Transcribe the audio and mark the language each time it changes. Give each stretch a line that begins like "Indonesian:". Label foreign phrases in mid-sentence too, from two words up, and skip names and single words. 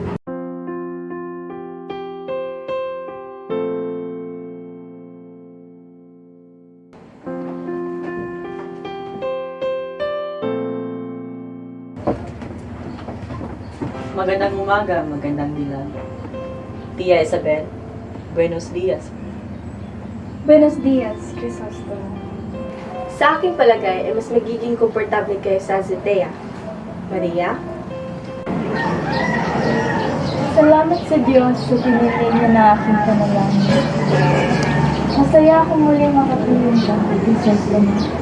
Filipino: Magandang umaga, magandang dilag.
Spanish: Tia Isabel, buenos dias. Buenos dias, Crisostomo.
Filipino: Sa aking palagay ay mas magiging komportable kayo sa azotea. Maria? Salamat sa Diyos sa piniling niya na aking panalangin. Masaya akong muli makatulong ka, Crisostomo.